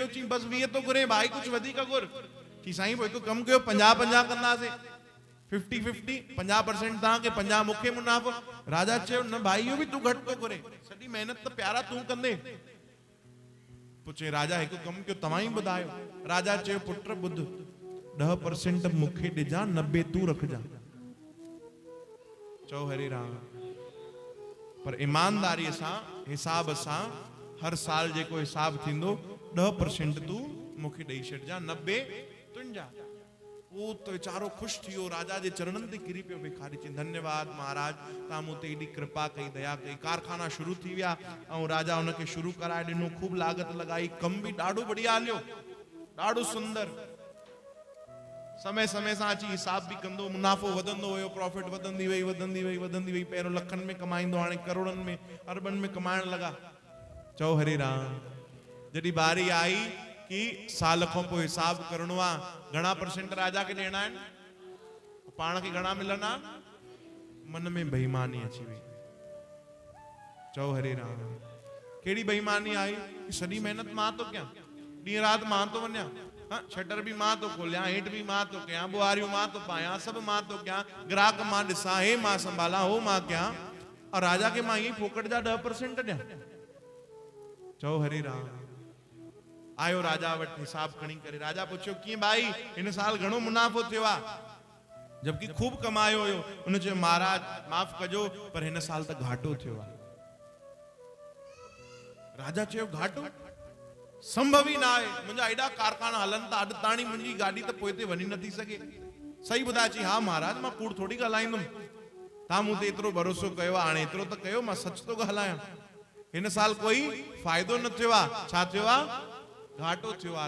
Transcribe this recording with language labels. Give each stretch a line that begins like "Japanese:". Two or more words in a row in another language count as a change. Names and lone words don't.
Sindhi: चई बस 20 तो घुरे भाई, कुछ वधीक घुर। चई साईं पोइ हिकु कमु कयो, 50-50 कंदासीं, 50-50, 50% तव्हांखे, 50 मूंखे मुनाफ़ो। राजा चयो न भाई, इहो बि तूं घटि तो घुरे, सॼी मेहनत त प्यारा तूं कंदे। पुछे राजा हिकु कमु कयो, तव्हां ई ॿुधायो। राजा चयो पुट ॿुध, 10% मूंखे ॾिजां, 90 तूं रखजां। चओ हरे राम। पर ईमानदारीअ सां, हिसाब सां, हर साल जेको हिसाब थींदो, 10% तूं मूंखे ॾेई छॾिजां, 90 तुंहिंजा। वो तो वीचारो ख़ुशि थी वियो, राजा जे चरणनि ते किरी पियो भिखारी। चई धन्यवाद महाराज, तव्हां मूं ते एॾी कृपा कई, दया कई। कारखाना शुरू थी विया ऐं राजा हुनखे शुरू कराए ॾिनो, खूब लागत लॻाई, कमु बि ॾाढो बढ़िया हलियो, ॾाढो सुंदर। समय समय सां अची हिसाब बि कंदो, मुनाफ़ो वधंदो हुयो, प्रॉफिट वधंदी वई, वधंदी वई, वधंदी वई। पहिरियों लखनि में कमाईंदो, हाणे करोड़नि में, अरबनि में कमाइण लॻा। चओ हरे राम। जॾहिं बारी आई कि साल खां पोइ हिसाब करणो आहे, घणा % राजा खे ॾियणा आहिनि, पाण खे घणा मिलंदा? मन में बेईमानी अची वई। चओ हरे राम। कहिड़ी बेईमानी आई? सॼी मेहनत मां तो कयां, ॾींहुं राति मां तो वञा, हाँ, शटर भी मां तो खोलियां, हेठ भी मां तो कयां, बुआरियूं मां तो पायां, सब मां तो कयां, ग्राहक मां ॾिसां, हे मां संभालां, हो मां कयां, और राजा के मां ये फोकट जा 10% ॾियां। चओ हरे राम। आयो राजा वटि हिसाब खणी करे। राजा पुछियो कीअं भाई, हिन साल घणो मुनाफ़ो थियो आहे? जबकि खूब कमायो हुयो। उन चयो महाराज माफ़ कजो, पर हिन साल त घाटो थियो आहे। राजा चयो घाटो?
Hindi: संभव ही ना है,
Sindhi: मुंहिंजा एॾा कारखाना हलन था, अॼु ताणी मुंहिंजी गाॾी त पोइ ते वञी नथी सघे। सही ॿुधाए? चई हा महाराज, मां कूड़ थोड़ी ॻाल्हाईंदुमि, तव्हां मूं ते एतिरो भरोसो कयो आहे, हाणे एतिरो त कयो, मां सच थो ॻाल्हायां। हिन साल कोई फ़ाइदो न थियो आहे। छा थियो आहे? घाटो थियो आहे।